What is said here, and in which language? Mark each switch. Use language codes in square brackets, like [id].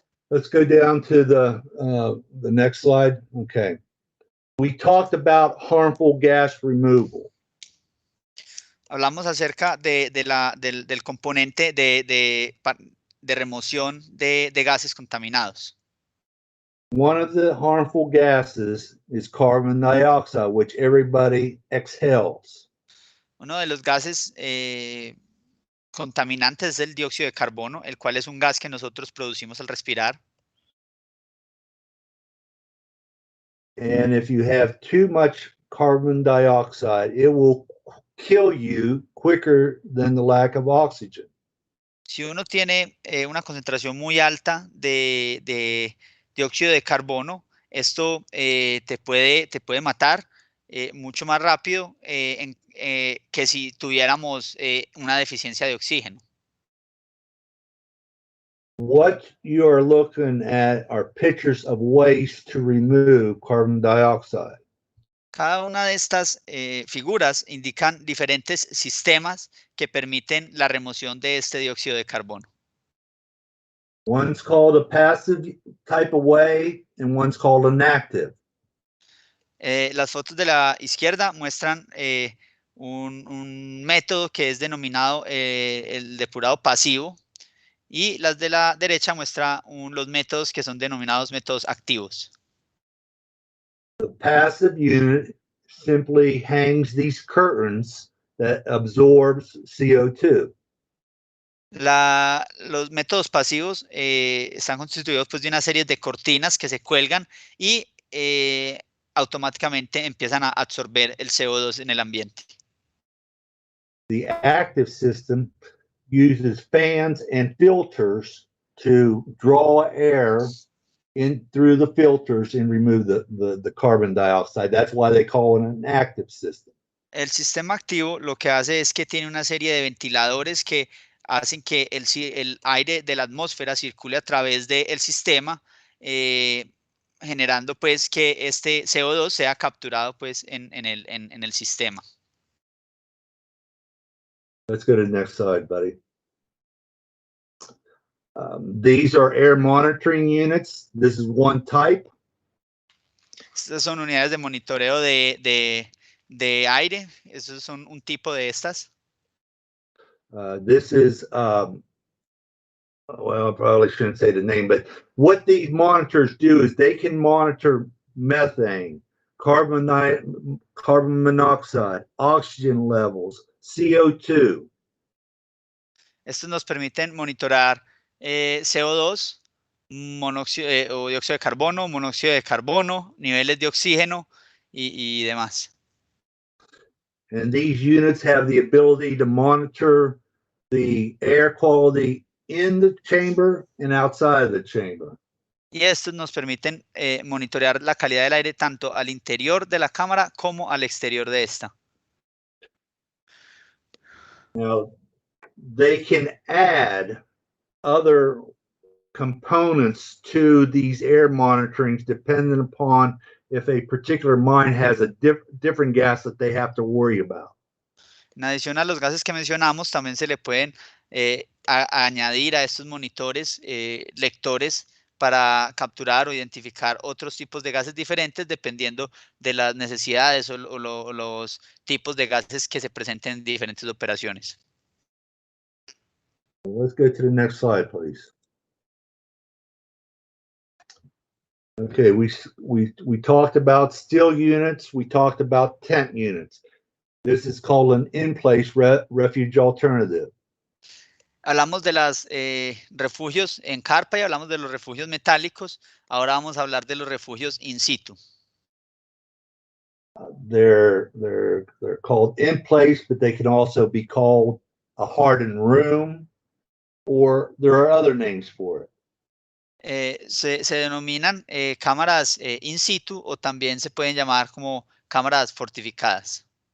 [en] let's go down to the next slide. Okay. We talked about harmful gas removal. [es] Hablamos acerca del componente de remoción de gases contaminados. [en] One of the harmful gases is carbon dioxide, which everybody exhales. [es] Uno de los gases contaminantes es el dióxido de carbono, el cual es un gas que nosotros producimos al respirar. [en] And if you have too much carbon dioxide, it will kill you quicker than the lack of oxygen. [es] Si uno tiene una concentración muy alta de dióxido de carbono, esto te puede matar mucho más rápido que si tuviéramos una deficiencia de oxígeno. [en] What you are looking at are pictures of ways to remove carbon dioxide. [es] Cada una de estas figuras indican diferentes sistemas que permiten la remoción de este dióxido de carbono. [en] One's called a passive type of way and one's called an active. [es] Las fotos de la izquierda muestran un método que es denominado el depurado pasivo, y las de la derecha muestran los métodos que son denominados métodos activos. [en] The passive unit simply hangs these curtains that absorbs CO2. [es] Los métodos pasivos están constituidos pues, de una serie de cortinas que se cuelgan y automáticamente empiezan a absorber el CO2 en el ambiente. [en] The active system uses fans and filters to draw air in through the filters and remove the carbon dioxide. That's why they call it an active system. [es] El sistema activo lo que hace es que tiene una serie de ventiladores que hacen que el aire de la atmósfera circule a través del sistema, generando pues que este CO2 sea capturado pues en el sistema. [en] Let's go to the next slide, buddy. These are air monitoring units. This is one type. [es] Estas son unidades de monitoreo de aire. Estos son un tipo de estas. [en] This is, well, I probably shouldn't say the name, but what these monitors do is they can monitor methane, carbon monoxide, oxygen levels, CO2. [es] Estos nos permiten monitorar CO2, monóxido o dióxido de carbono, monóxido de carbono, niveles de oxígeno y demás. [en] And these units have the ability to monitor the air quality in the chamber and outside of the chamber. [es] Y estos nos permiten monitorear la calidad del aire tanto al interior de la cámara como al exterior de esta. [en] Now, they can add other components to these air monitorings depending upon if a particular mine has a different gas that they have to worry about. [es] En adición a los gases que mencionamos, también se le pueden añadir a estos monitores lectores para capturar o identificar otros tipos de gases diferentes dependiendo de las necesidades o los tipos de gases que se presenten en diferentes operaciones. [en] Let's go to the next slide, please. Okay, we talked about steel units. We talked about tent units. This is called an in-place refuge alternative. [es] Hablamos de los refugios en carpa y hablamos de los refugios metálicos. Ahora vamos a hablar de los refugios in situ. [en] They're called in place, but they can also be called a hardened room, or there are other names for it. [es] Se denominan cámaras in situ o también se pueden llamar como cámaras fortificadas.